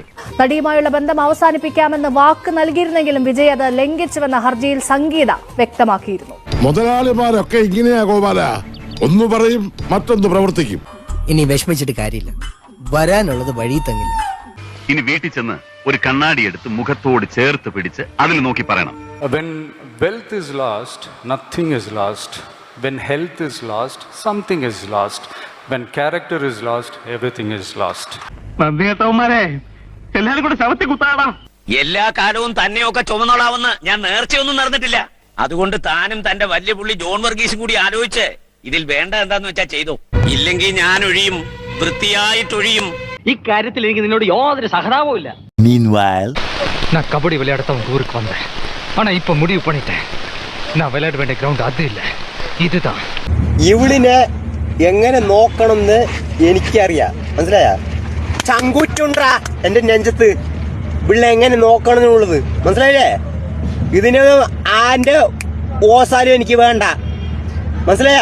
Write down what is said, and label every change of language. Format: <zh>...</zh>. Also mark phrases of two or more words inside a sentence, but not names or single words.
<ml>നടിയുമായുള്ള ബന്ധം അവസാനിപ്പിക്കാമെന്ന് വാക്ക് നൽകിയിരുന്നെങ്കിലും വിജയ് അത് ലംഘിച്ചുവെന്ന ഹർജിയിൽ സംഗീത വ്യക്തമാക്കിയിരുന്നു. മുതലാളിമാരൊക്കെ ഇങ്ങനെയാ ഗോപാല, ഒന്ന് പറയും മറ്റൊന്ന് പ്രവർത്തിക്കും. ഇനി വിഷമിച്ചിട്ട് കാര്യമില്ല, വരാനുള്ളത് വഴി തങ്ങില്ല. ഇനി വീട്ടിൽ ചെന്ന് ഒരു കണ്ണാടി എടുത്ത് മുഖത്തോട് ചേർത്ത് പിടിച്ച് അതിൽ നോക്കി പറയണം.</ml> <en>When wealth is lost, nothing is lost. When health is lost, something is lost. When character is lost, everything is lost.</en> <ml>നന്ദികേട്ടവന്മാരെ എല്ലാരും കൂടെ ശവത്തി കുത്താടാ. എല്ലാ കാലവും തന്നെയൊക്കെ ചുമന്നോളാവുന്ന ഞാൻ നേർച്ചയൊന്നും നടന്നിട്ടില്ല. അതുകൊണ്ട് താനും തന്റെ വലിയ പുള്ളി ജോൺ വർഗീസും കൂടി ആലോചിച്ച് ഇതിൽ വേണ്ട എന്താന്ന് വെച്ചാ ചെയ്തു. ഇല്ലെങ്കിൽ ഞാൻ ഒഴിയും, വൃത്തിയായിട്ടൊഴിയും. ഇക്കാര്യത്തിൽ എനിക്ക് നിന്നോട് യാതൊരു സഹതാപവും ഇല്ല.</ml> <ta>நான் கபடி விளையாடத்தான் ஊருக்கு வந்தேன். ஆனா இப்ப முடிவு பண்ணிட்டேன், நான் விளையாட வேண்டிய கிரவுண்ட் அது இல்ல, இதுதான்.</ta> <ml>ഇവളിനെ എങ്ങനെ നോക്കണമെന്ന് എനിക്കറിയാം, മനസ്സിലായ? ചങ്കുറ്റുണ്ടാ എന്റെ നെഞ്ചത്ത് ഇവിടെ എങ്ങനെ നോക്കണം എന്നുള്ളത് മനസ്സിലായില്ലേ? ഇതിന് ആന്റെ ഓസാലും എനിക്ക് വേണ്ട, മനസ്സിലായ?</ml>